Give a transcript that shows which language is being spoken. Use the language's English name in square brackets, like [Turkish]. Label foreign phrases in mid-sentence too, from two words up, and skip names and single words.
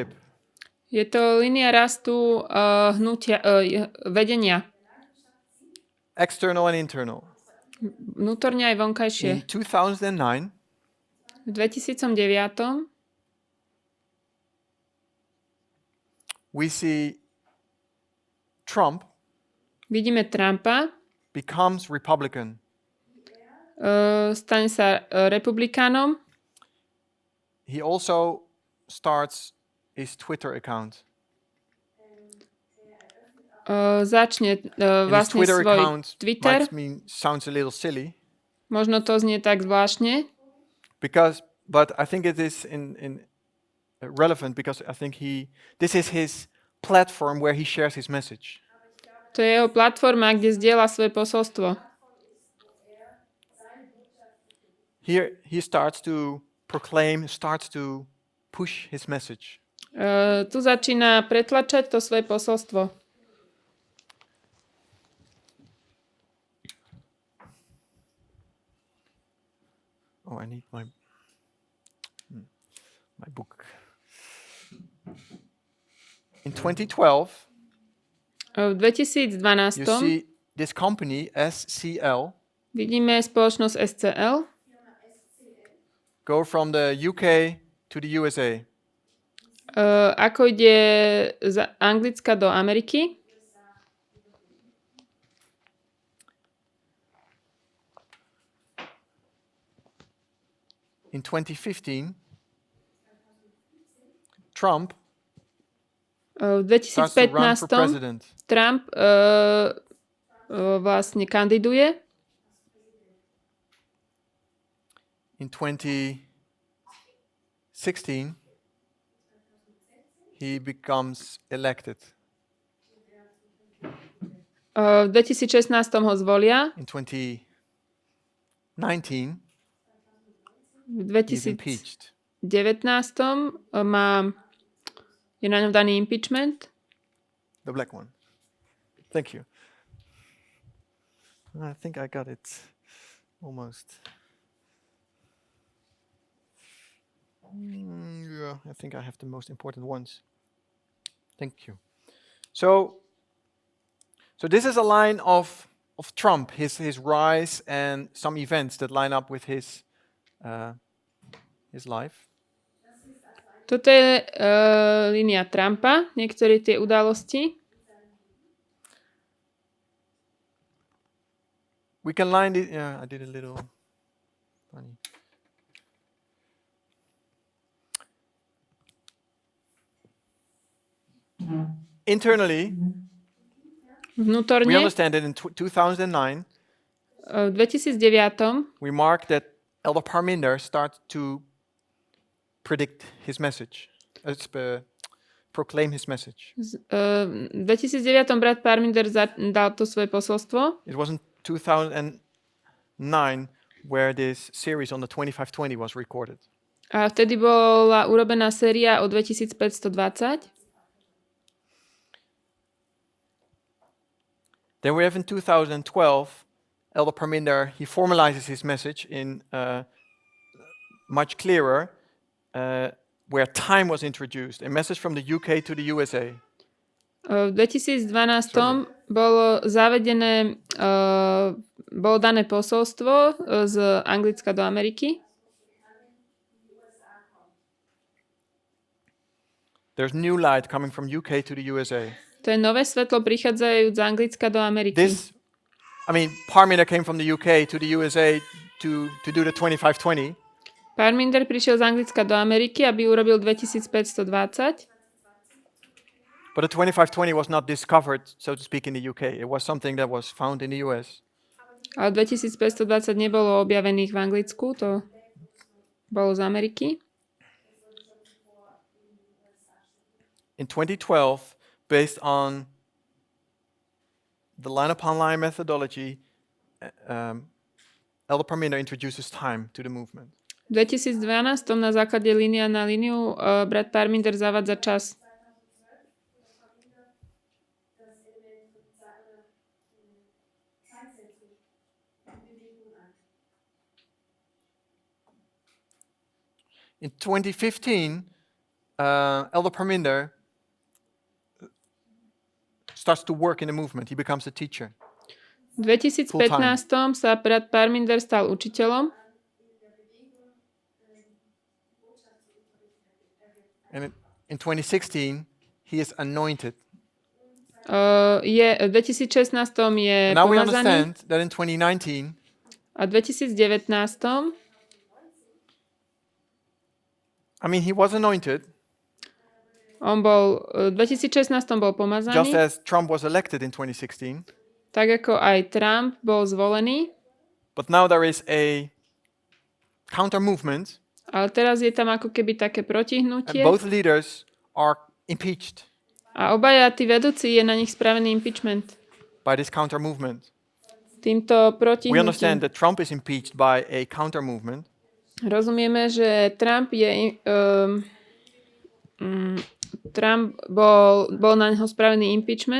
[Slovak] Je to línia rastu vedenia. [English] External and internal. [Slovak] Vnútorne aj vonkajšie. [English] In 2009, [Slovak] V 2009 [English] we see Trump [Slovak] Vidíme Trumpa, [English] becomes Republican. [Slovak] stane sa republikánom. [English] He also starts his Twitter account. [Slovak] Začne [English] And his [Slovak] vlastne Twitter svoj [English] account [Slovak] Twitter. [English] sounds a little silly, [Slovak] Možno to znie tak zvláštne, [English] but I think it is relevant because I think this is his platform where he shares his message. [Slovak] to je jeho platforma, kde zdieľa svoje posolstvo. [English] Here he starts to proclaim, starts to push his message. [Slovak] Tu začína pretlačať to svoje posolstvo. [English] Oh, I need my book. In 2012, [Slovak] V 2012 [English] you see this company, SCL, [Slovak] vidíme spoločnosť SCL, [English] go from the UK to the USA. [Slovak] ako ide z Anglicka do Ameriky. [English] In 2015, Trump [Slovak] V [English] starts to run for [Slovak] 2015 [English] president. [Slovak] Trump vlastne kandiduje. [English] In 2016, he becomes elected. [Slovak] V 2016 ho zvolia. [English] In 2019, [Slovak] V [English] he's impeached. [Slovak] 2019 je na ňom daný impeachment. [English] The black one. Thank you. I think I got it almost. Yeah, I think I have the most important ones. Thank you. So this is a line of Trump, his rise and some events that line up with his life. [Slovak] Toto je línia Trumpa, niektoré tie udalosti. [English] We can line it. Yeah, I did a little funny. Internally, we [Slovak] Vnútorne [English] understand that in 2009, [Slovak] v 2009 [English] we mark that Elder Parminder starts to predict his message, proclaim his message. [Slovak] v 2009 brat Parminder dal to svoje posolstvo. [English] It was in 2009 where this series on the 2520 was recorded. [Slovak] A vtedy bola urobená séria o 2520. [English] Then we have in 2012, Elder Parminder, he formalizes his message in much clearer, where time was introduced, a message from the UK to the USA. [Slovak] V 2012 bolo zavedené, bolo dané posolstvo z Anglicka do Ameriky. [English] There's new light coming from UK to the USA. [Slovak] To je nové svetlo prichádzajúc z Anglicka do Ameriky. [English] Parminder came from the UK to the USA to do the 2520. [Slovak] Parminder prišiel z Anglicka do Ameriky, aby urobil 2520. [English] But the 2520 was not discovered, so to speak, in the UK. It was something that was found in the US. [Slovak] Ale 2520 nebolo objavených v Anglicku, to bolo z Ameriky. [English] In 2012, based on the line-upon-line methodology, Elder Parminder introduces time to the movement. [Slovak] V 2012 na základe línia na líniu brat Parminder zavádza čas. [English] In 2015, Elder Parminder starts to work in the movement. He becomes a teacher. [Slovak] V 2015 sa brat Parminder stal učiteľom. [English] And in 2016, he is anointed. [Slovak] V 2016 je [English] And now we [Slovak] pomazaný [English] understand that in 2019, [Slovak] a v 2019 [English] I mean, he was anointed, [Slovak] v 2016 bol [English] just [Slovak] pomazaný, [English] as Trump was elected in 2016. [Slovak] tak ako aj Trump bol zvolený, [English] But now there is a counter movement, [Slovak] ale teraz je tam ako keby také [English] and [Slovak] protihnutie [English] both leaders are impeached [Slovak] a obaja tí vedúci je na nich spravený impeachment. [English] by this counter movement. [Slovak] Týmto [English] We understand [Slovak] protihnutím. [English] that Trump is impeached by a counter movement, [Slovak] Rozumieme, že Trump bol na neho spravený impeachment.